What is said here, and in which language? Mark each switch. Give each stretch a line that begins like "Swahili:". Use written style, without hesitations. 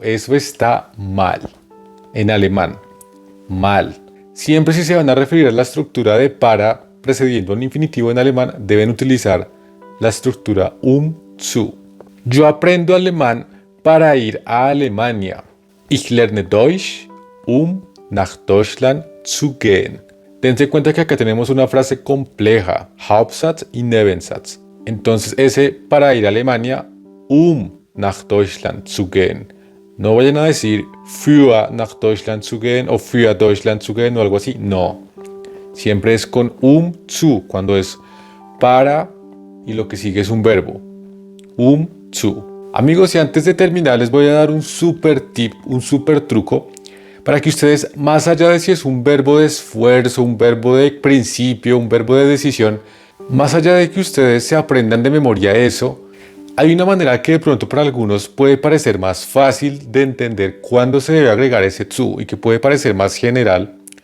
Spanish: Eso está mal. En alemán, mal. Siempre si se van a referir a la estructura de para precediendo a un infinitivo en alemán, deben utilizar la estructura zu. Yo aprendo alemán para ir a Alemania.
German: Ich lerne Deutsch, nach Deutschland zu gehen.
Spanish: Dense cuenta que acá tenemos una frase compleja, Hauptsatz y Nebensatz. Entonces ese para ir a Alemania,
German: nach Deutschland zu gehen.
Spanish: No vayan a decir
German: für nach Deutschland zu gehen o für Deutschland zu gehen o algo así.
Spanish: No. Siempre es con zu, cuando es para y lo que sigue es un verbo. Zu. Amigos, y antes de terminar les voy a dar un super tip, un super truco para que ustedes, más allá de si es un verbo de esfuerzo, un verbo de principio, un verbo de decisión, más allá de que ustedes se aprendan de memoria eso, hay una manera que de pronto para algunos puede parecer más fácil de entender cuándo se debe agregar ese zu y que puede parecer más general.